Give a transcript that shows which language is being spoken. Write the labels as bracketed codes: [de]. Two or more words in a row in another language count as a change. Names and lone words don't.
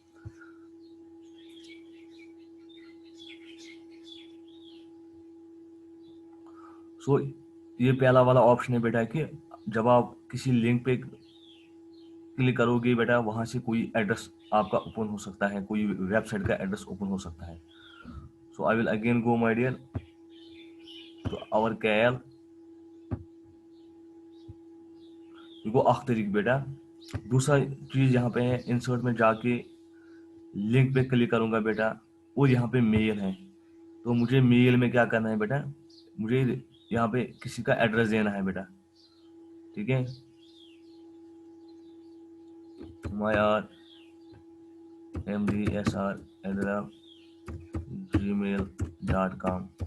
[hi] सो ये पहला वाला ऑप्शन है बेटा कि जब आप किसी लिंक पे क्लिक करोगे बेटा, वहां से कोई एड्रेस आपका ओपन हो सकता है, कोई वेबसाइट का एड्रेस ओपन हो सकता है। [en] so I will again go my dear to our KL। [ks] ये गो अख तरीक बेटा। [hi] दूसरा चीज यहाँ पे है, इंसर्ट में जाके लिंक पे क्लिक करूंगा बेटा, और यहाँ पे मेल है, तो मुझे मेल में क्या करना है बेटा, मुझे यहाँ पे किसी का एड्रेस देना है बेटा। ठीक है, myrsr@gmail.com।